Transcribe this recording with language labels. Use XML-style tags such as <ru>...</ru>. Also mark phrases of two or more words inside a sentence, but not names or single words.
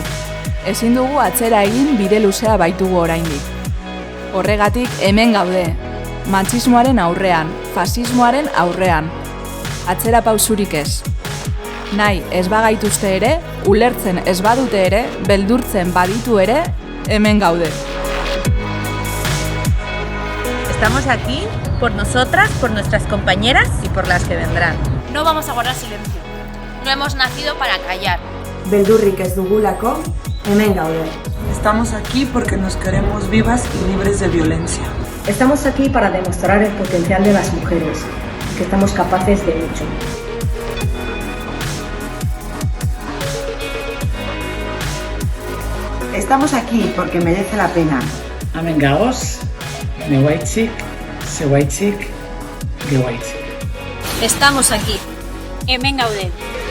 <eu>Ezin dugu atzera egin bide luzea baitugu oraindik. Horregatik hemen gaude. Matxismoaren aurrean, fasismoaren aurrean. Atzera pausurik ez. Nahi ez bagaituzte ere, ulertzen ez badute ere, beldurtzen baditu ere, hemen gaude.</eu> <es>Estamos aquí por nosotras, por nuestras compañeras y por las que vendrán. No vamos a guardar silencio. No hemos nacido para callar.</es> <eu>Beldurrik ez dugulako, hemen gaude.</eu> <es>Estamos aquí porque nos queremos vivas y libres de violencia. Estamos aquí para demostrar el potencial de las mujeres, que estamos capaces de mucho. Estamos aquí porque merece la pena.</es> <eu>Hemen gagoz, neguaitzik, zeuaitzik, gehuaitzik.</eu> <es>Estamos aquí.</es> <eu>Hemen gaude.</eu>